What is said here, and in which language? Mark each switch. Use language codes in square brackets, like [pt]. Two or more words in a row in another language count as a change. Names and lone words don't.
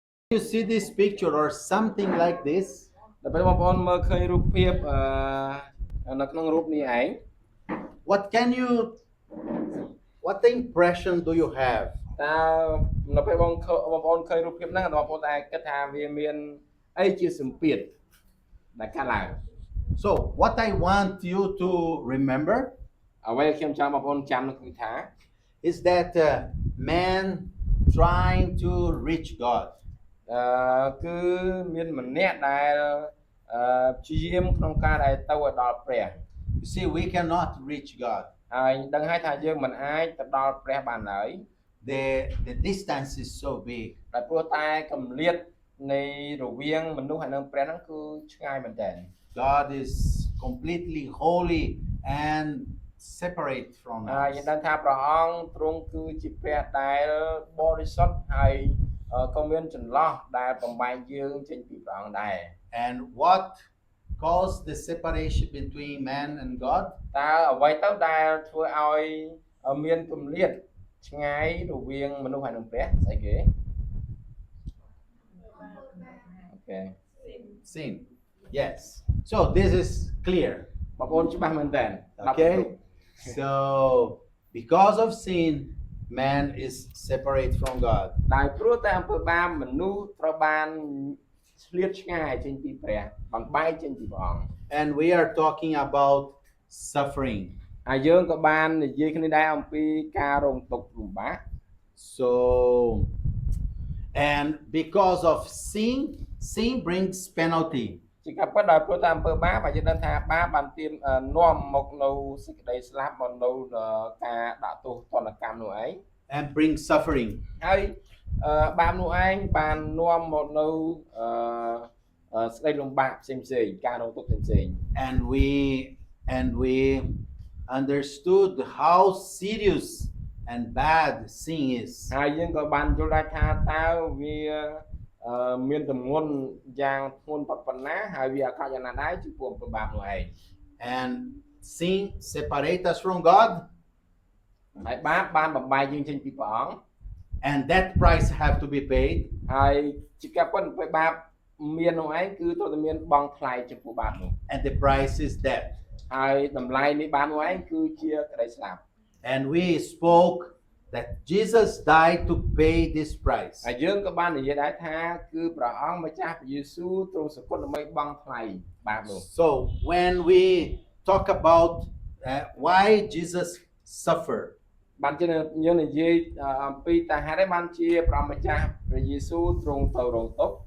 [en] You see this picture or something like this, [km] ដល់ពេលបងប្អូនមើលឃើញរូបភាពនៅក្នុងរូបនេះឯង [en] what can you, what the impression do you have? [km] តើនៅពេលបងប្អូនឃើញរូបភាពហ្នឹងបងប្អូនតែគិតថាវាមានអីជាសម្ពាធដែលកើតឡើង [en] So what I want you to remember [km] អ្វីខ្ញុំចង់បងប្អូនចាំនោះគឺថា [en] is that man trying to reach God. [km] គឺមានម្នាក់ដែលព្យាយាមក្នុងការដែលទៅឲ្យដល់ព្រះ [en] You see, we cannot reach God. [km] ហើយដឹងហើយថាយើងមិនអាចទៅដល់ព្រះបានឡើយ [en] The distance is so big. [km] តែព្រោះតែកម្លាតនៃរវាងមនុស្សហើយនិងព្រះហ្នឹងគឺឆ្ងាយមែនទែន [en] God is completely holy and separate from [km] ហើយយើង [en] us. [km] ដឹងថាព្រះអង្គទ្រង់គឺជាព្រះដែលបរិសុទ្ធហើយក៏មានចន្លោះដែលបំបែកយើងចេញពីព្រះអង្គដែរ [en] And what caused the separation between man and God? [km] តើអ្វីទៅដែលធ្វើឲ្យមានកម្លាតឆ្ងាយរវាងមនុស្សហើយនិងព្រះស្អីគេអូខេ [en] Sin. Yes. So this is clear. [km] បងប្អូនច្បាស់មែនតើ [en] Okay. So because of sin, man is separate from God. [km] តែព្រោះតែអំពើបាបមនុស្សត្រូវបានឆ្លៀតឆ្ងាយចេញពីព្រះបំបែកចេញពីព្រះអង្គ [en] And we are talking about suffering. [km] ហើយយើងក៏បាននិយាយគ្នាដែរអំពីការរងទុក្ខលំបាក [en] So, and because of sin, sin brings penalty. [km] ជាការពិតដោយព្រោះតែអំពើបាបហើយយើងដឹងថាបាបបានទាមនាំមកនៅសេចក្តីស្លាប់មកនៅការដាក់ទោសទណ្ឌកម្មនោះឯង [en] And brings suffering. [km] ហើយបាបនោះឯងបាននាំមកនៅស្ដីលំបាកផ្សេងៗការរងទុក្ខផ្សេងៗ [en] And we understood how serious and bad sin is. [km] ហើយយើងក៏បានយល់ដែរថាតើវាមានទម្ងន់យ៉ាងធ្ងន់ប៉ុណ្ណាហើយវាអាក្រក់យ៉ាងណាដែរចំពោះអំពើបាបនោះឯង [en] And sin separates us from God. [km] ហើយបាបបានបំបែកយើងចេញពីព្រះអង្គ [en] And that price have to be paid. [km] ហើយជាការពិតអំពើបាបមាននោះឯងគឺត្រូវតែមានបង់ថ្លៃចំពោះបាបនោះ [en] And the price is death. [km] ហើយតម្លៃនៃបាបនោះឯងគឺជាក្តីស្លាប់ [en] And we spoke that Jesus died to pay this price. [km] ហើយយើងក៏បាននិយាយដែរថាគឺព្រះអង្គម្ចាស់ព្រះយេស៊ូវទ្រង់សគត់ដើម្បីបង់ថ្លៃបាបនោះ [en] So when we talk about why Jesus suffered, [km] បានជាយើងនិយាយអំពីតើហេតុអីបានជាព្រះអង្គម្ចាស់ព្រះយេស៊ូវទ្រង់ទៅរងទុក្ខ